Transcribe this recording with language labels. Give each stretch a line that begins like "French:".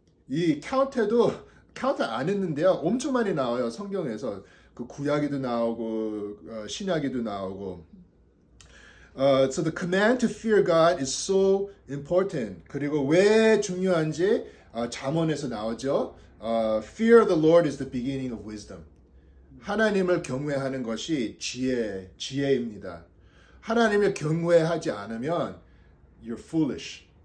Korean: 이 카운트 안 했는데요, 엄청 많이 나와요, 성경에서. 그 구약에도 나오고 신약에도 나오고.
English: So the command to fear God is so important.
Korean: 그리고 왜 중요한지 잠언에서 나오죠.
English: Fear of the Lord is the beginning of wisdom.
Korean: 하나님을 경외하는 것이 지혜입니다. 하나님을 경외하지 않으면
English: you're foolish.